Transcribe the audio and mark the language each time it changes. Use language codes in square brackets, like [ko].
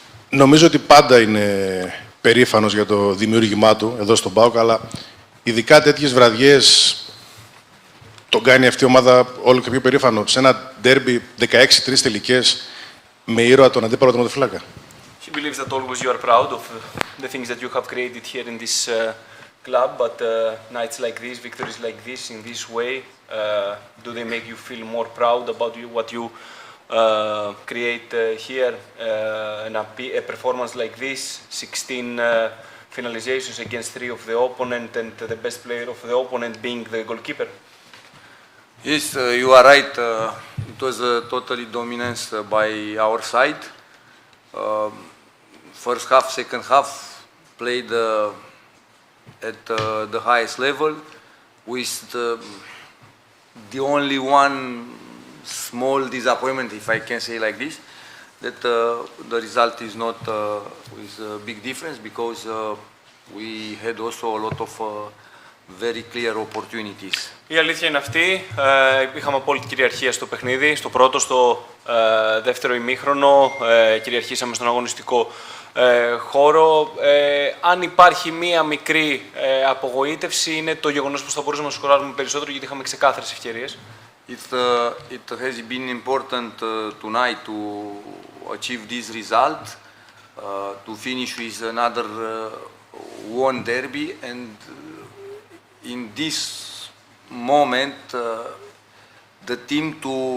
[el] Νομίζω ότι πάντα είναι περήφανος για το δημιούργημά του εδώ στον ΠΑΟΚ, αλλά ειδικά τέτοιες βραδιές τον κάνει αυτή η ομάδα όλο και πιο περήφανο. Σε ένα ντέρμπι 16-3 τελικές με ήρωα τον αντίπαλο τερματοφύλακα. [en] He believes that always you are proud of the things that you have created here in this club, but nights like this, victories like this, in this way, do they make you feel more proud about what you create here and a performance like this, 16 finalizations against 3 of the opponent and the best player of the opponent being the goalkeeper? Yes, you are right. It was a totally dominance by our side. First half, second half, played at the highest level, with the only one small disappointment, if I can say like this, that the result is not with a big difference, because we had also a lot of very clear opportunities. [el] Η αλήθεια είναι αυτή. Είχαμε απόλυτη κυριαρχία στο παιχνίδι. Στο πρώτο, στο δεύτερο ημίχρονο, κυριαρχήσαμε στον αγωνιστικό χώρο. Αν υπάρχει μία μικρή απογοήτευση, είναι το γεγονός πως θα μπορούσαμε να σκοράρουμε περισσότερο, γιατί είχαμε ξεκάθαρες ευκαιρίες. [en] It has been important tonight to achieve this result, to finish with another one derby, and in this moment, the team to